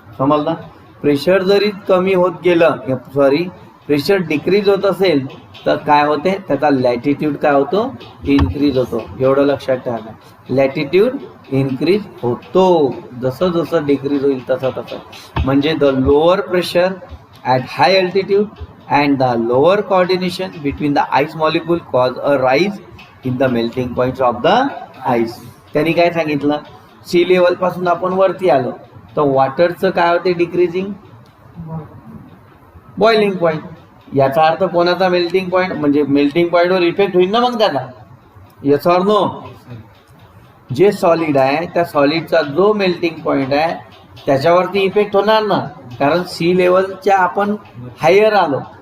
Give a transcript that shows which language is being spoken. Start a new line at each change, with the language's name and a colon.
Marathi: समजलं, प्रेशर जरी कमी होत गेलं, प्रेशर डिक्रीज होत असेल तर काय होते, त्याचा लॅटिट्यूड काय होतो, इन्क्रीज होतो. एवढं लक्षात ठेवा, लॅटिट्यूड इन्क्रीज होतो जसं जसं डिक्रीज होईल तसं तसं.
English: म्हणजे the lower pressure at high altitude and the lower coordination between the ice molecule cause a rise in the melting points of the ice.
Marathi: त्यांनी काय सांगितलं, सी लेवल पासून आपण वरती आलो तर वॉटरचं काय होते डिक्रीजिंग बॉइलिंग पॉईंट. याचा अर्थ कोणाचा मेल्टिंग पॉईंट, म्हणजे मेल्टिंग पॉईंटवर इफेक्ट होईल ना मग त्याचा.
English: Yes or no.
Marathi: जे सॉलिड आहे त्या सॉलिडचा जो मेल्टिंग पॉईंट आहे त्याच्यावरती इफेक्ट होणार ना, कारण सी लेवलच्या आपण हायर आलो.